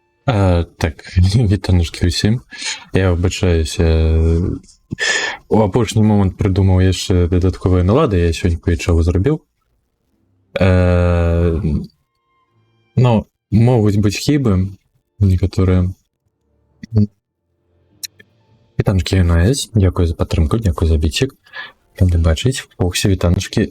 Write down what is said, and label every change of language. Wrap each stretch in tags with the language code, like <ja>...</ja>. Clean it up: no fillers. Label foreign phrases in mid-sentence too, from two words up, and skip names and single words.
<uk>Так, вітанушки усім. Я вибачаюся.</uk> <be>У апошній момент придумав яшчэ дадатковыя налады, я сёння кое-чаго зрабіў. Ну, могуць быць хібы некаторыя. Вітанушкі Юнайс, дзякую за падтрымку, дзякую за біцік. Рады бачыць, усе вітанушкі.</be>